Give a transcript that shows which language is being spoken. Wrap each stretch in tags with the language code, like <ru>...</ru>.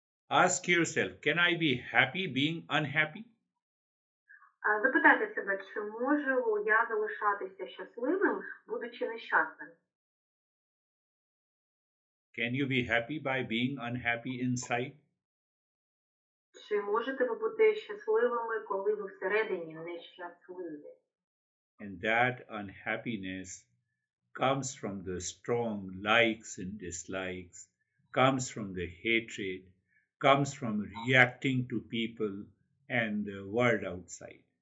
<en>Ask yourself, can I be happy being unhappy?</en> <uk>Запитайте себе, чи можу я залишатися щасливим, будучи нещасним?</uk> <en>Can you be happy by being unhappy inside?</en> <uk>Чи можете ви бути щасливими, коли ви всередині нещасливі?</uk> <en>And that unhappiness comes from the strong likes and dislikes, comes from the hatred, comes from reacting to people and the world outside.</en>